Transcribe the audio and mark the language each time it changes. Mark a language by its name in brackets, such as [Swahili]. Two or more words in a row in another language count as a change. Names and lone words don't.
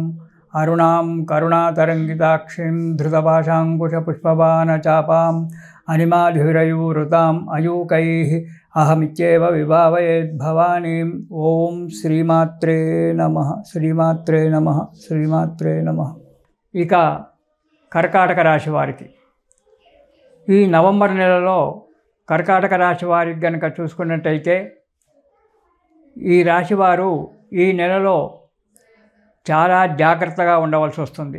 [Sanskrit] अरुणां करुणातरङ्गिताक्षीं धृतपाशाङ्कुशपुष्पबाणचापाम् अनिमाधिरयूरुताम् अयूकैः अहमित्येव विभावयेद्भवानीम्। ओं श्रीमात्रे नमः। श्रीमात्रे नमः। श्रीमात्रे नमः। [Telugu] ఇక కర్కాటక రాశి వారికి ఈ నవంబర్ నెలలో కర్కాటక రాశి వారికి గనుక చూసుకున్నట్టయితే ఈ రాశివారు ఈ నెలలో చాలా జాగ్రత్తగా ఉండవలసి వస్తుంది.